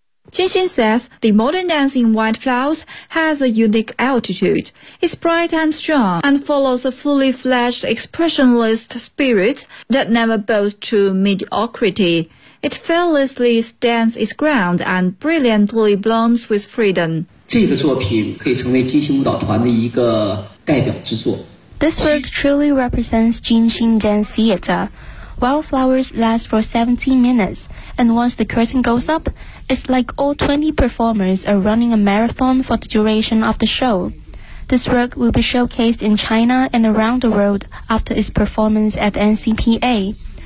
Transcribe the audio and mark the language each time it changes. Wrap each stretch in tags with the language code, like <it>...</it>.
<en>Jinxin says the modern dance in White Flowers has a unique attitude. It's bright and strong and follows a fully fledged expressionless spirit that never bows to mediocrity. It fearlessly stands its ground and brilliantly blooms with freedom.</en> <zh>这个作品可以成为金星舞蹈团的一个代表之作。</zh> <en>This work truly represents Jinxin Dance Theater. Wildflowers last for 17 minutes, and once the curtain goes up, it's like all 20 performers are running a marathon for the duration of the show. This work will be showcased in China and around the world after its performance at NCPA.</en>